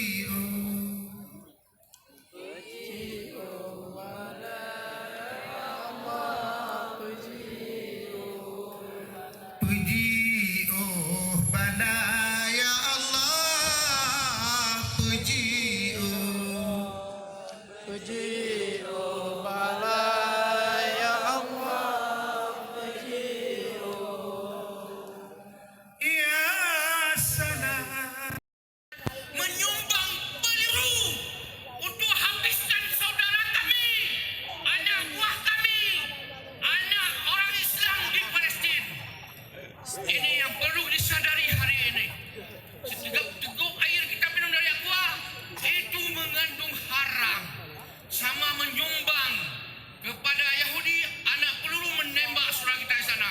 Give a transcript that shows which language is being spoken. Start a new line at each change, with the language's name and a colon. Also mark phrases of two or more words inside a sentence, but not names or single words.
Malay: Puji oh bala
Arabic: ya Allah
Malay: puji bala
Arabic: ya Allah ya salam
Malay: menyumbang peluru untuk habiskan saudara kami, anak buah kami, anak orang Islam di Palestin. Ini yang perlu disadari hari ini. Seteguk air kita minum dari aqua itu mengandung haram, sama menyumbang kepada Yahudi anak peluru menembak saudara kita di sana.